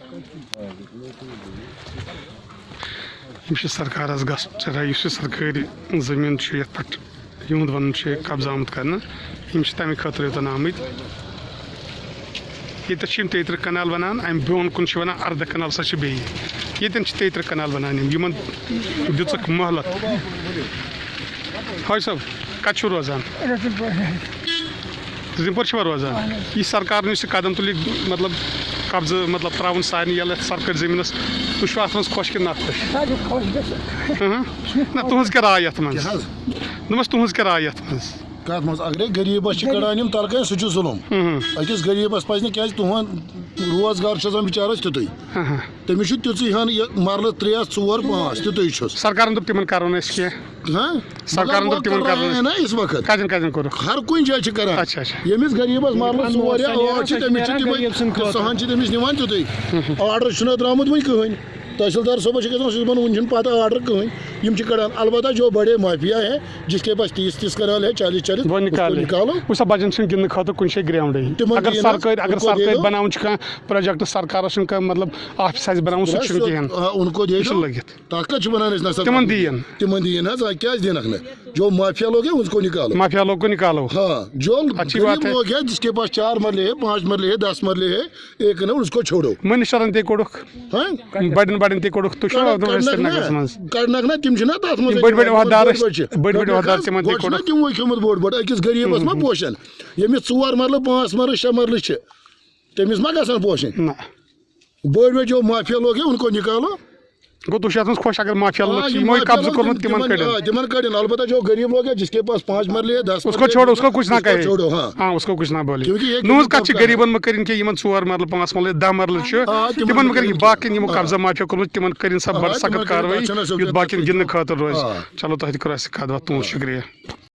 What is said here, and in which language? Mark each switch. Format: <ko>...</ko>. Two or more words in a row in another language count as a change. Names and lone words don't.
<ks>سرکارس گھن سرکاری زمین یت پہ یہد ون قبضہ آمت کرنا تمہ خاطر یوتن آمت یہ 33 کنال ونان ام بون کن ونان 14 کنال سا بیتن 33 کنال ونان دک مہلت حاج صاحب کت روزان رزم پور روزان یہ سرکار نے قدم تل مطلب قبضہ مطلب تراؤن سارے یل سرکاری زمینس تھی ات من خوش کہ نہ خوش نہ تہذ کیا رائے ات من دس تہذ کیا رائے ات من کت مز اگر غریبس کڑان ترکن سہ ظلم اکس غریبس پہ کیا تہد روزگار آسان بچارس تیُتھُے تٔمِس چھُ تیُتھُے ہن مرلہٕ 3 4 5 تیُتھُے چھُس سرکارن دوٚپ تِمن کرو نہٕ أسۍ کینٛہہ سرکارن دوٚپ تِمن کرو نہٕ</ks> <ur>نا اس وقت</ur> <ks>کتٮ۪ن کتٮ۪ن کوٚرُکھ ہر کُنہِ جایہِ چھِ کران ییٚمِس غریبس مرلہٕ 4 یا 8 چھِ تٔمِس چھِ تِمے سۄہن چھِ تٔمِس نِوان تیُتھُے آرڈر چھُنہٕ درٛامُت وٕنہِ کٕہٕنۍ تحصیلدار صٲبس گژھان سُہ دپان وٕنہِ چھُنہٕ پتہ آرڈر کٕہٕنۍ یِم چھِ کڑان</ks> <ur>البتہ جو بڑے مافیا ہے جس کے پاس 30 کنال ہے 40 وہ نکالو</ur> <ks>وٕچھ بچن چھُنہٕ گِنٛدنہٕ خٲطرٕ کُنہِ جایہِ گراونڈٕے اگر سرکٲرۍ بناوُن چھُ کانٛہہ پروجیکٹ سرکارس چھُنہٕ کانٛہہ مطلب آفس آسہِ بناوُن سُہ چھُنہٕ کِہیٖنۍ</ks> <ur>ان کو دے</ur> <ks>لٔگِتھ تتھ کتھ چھِ ونان أسۍ نسا تِمن دِیِن حظ کیٛازِ دِنکھ نہٕ</ks> <ur>جو مافیا لوگ ہیں ان کو نکالو مافیا لوگ کو نکالو ہاں جو غریب لوگ ہیں جس کے پاس 4 مرلے ہے 5 مرلے ہے 10 مرلے ہے ایک کنال اس کو چھوڑو</ur> <ks>منسٹرن تے کوٚڑُکھ بڑٮ۪ن بڑٮ۪ن تے کوٚڑُکھ تُہۍ چھِو سرینگرس منٛز کڑنکھ نا تم چھِنہ تتھ منٛز بٔڑۍ عہدار تِمن تے کوٚڑُکھ تِموے کھیوٚمُت بوٚڑ بوٚڑ أکِس غریٖبس ما پوشن ییٚمِس 4 مرلہٕ 5 مرلہٕ 6 مرلہٕ چھِ تٔمِس ما گژھن پوشن بٔڑۍ بٔڑۍ</ks> <ur>جو مافیا لوگ ہیں ان کو نکالو</ur> <ks>گو تُہۍ چھِو اتھ منٛز خۄش اگر مافیا لُکھ چھِ یِمو قبضہٕ کوٚرمُت تِمن</ks> <ur>کڑن البتہ جو غریب لوگ ہیں جس کے پاس 5 مرلے ہے 10 اس کو چھوڑو اس کو کچھ نہ کہے چھوڑو ہاں اس کو کچھ نہ بولے</ur> <ks>نوز کت چھِ غریبن مہ کٔرِنۍ کینٛہہ یِمن 4 مرلہٕ 5 مرلہٕ 10 مرلہٕ چھِ تِمن مہ کٔرِنۍ باقین یِمو قبضہ مافیا کوٚرمُت تِمن کٔرِنۍ سا بڑٕ سخت کاروٲیی یُتھ باقین گِنٛدنہٕ خٲطرٕ روزِ چلو تۄہہِ تہِ کوٚر اَسہِ سۭتۍ کتھ باتھ تُہُنٛد شُکریہ</ks>